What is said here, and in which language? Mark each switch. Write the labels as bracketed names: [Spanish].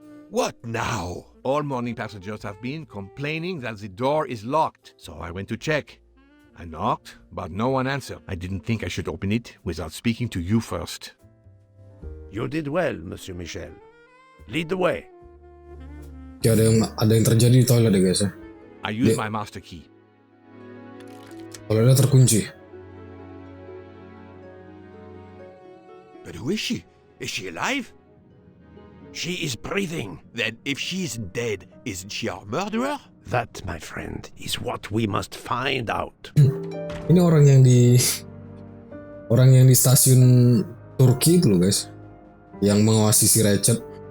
[English] What now? All morning passengers have been complaining that the door is locked, so I went to check. I knocked, but no one answered. I didn't think I should open it without speaking to you first. You did well, Monsieur Michel. Lead the way. [Indonesian] Ya, ada yang terjadi di toilet ya guys ya. [English] I used my master key. [Indonesian] Toiletnya terkunci. [English] But who is she? Is she alive? She is breathing. Then if she isn't dead, isn't she our murderer? That, my friend, is what we must find out. [Indonesian] Ini orang yang di stasiun Turki itu loh guys, yang mengawasi si Ratchet.